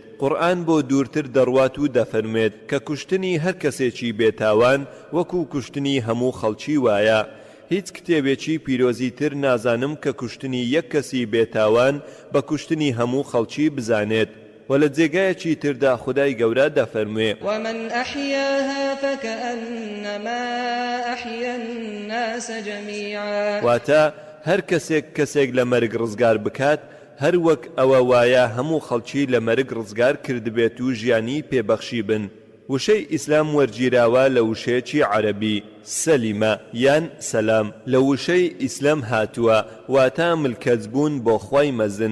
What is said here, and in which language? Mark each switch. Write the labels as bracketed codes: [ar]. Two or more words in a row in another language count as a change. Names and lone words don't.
[ckb] قورئان بۆ دوورتر دەڕوات و دەفەرمێت کە کوشتنی هەر کەسێکی بێتاوان وەکو کوشتنی هەموو خەڵکی وایە. هیچ کتێبێکی پیرۆزی تر نازانم کە کوشتنی یەک کەسی بێتاوان بە کوشتنی هەموو خەڵکی بزانێت. ولا جێگایەکی تردا خدای گەورە دەفەرموێ: [ar] ومن أحياها فكأنما أحيا الناس جميعا. [ckb] واتە هەر کەسێک لە مەرگ ڕزگار بکات، هەر وەک ئەوە وایە هەموو خەڵکی لە مەرگ ڕزگار کردبێت و ژیانی پێبەخشی بن. وشەی ئیسلام وەرگیراوە لە وشەیەکی عەرەبی سەلیمە یان سەلام، لە وشەی ئیسلام هاتووە، واتە ملکەتبوون بۆ خوای مەزن.